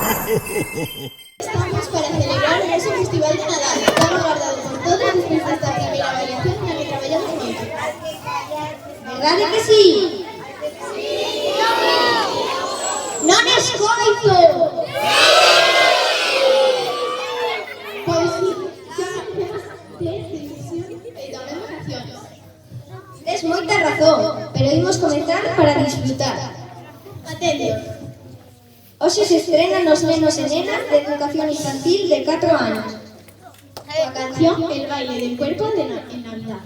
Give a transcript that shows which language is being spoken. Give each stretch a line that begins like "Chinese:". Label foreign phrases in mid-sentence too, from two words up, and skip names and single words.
Spanish: Estamos para celebrar ese festival de Nadal, tan guardado por todos después de esta primera variación en la que
Galician: traballamos moito. Verdade que sí? Non escoito! Pois sí, xa temos ilusión e tamén vacaciones. Tes moita razón, pero imos comezar para disfrutar. Atento. Hoxe se estrena nos nenos e nenas de educación infantil de 4 años. A canción El baile del cuerpo en Navidad.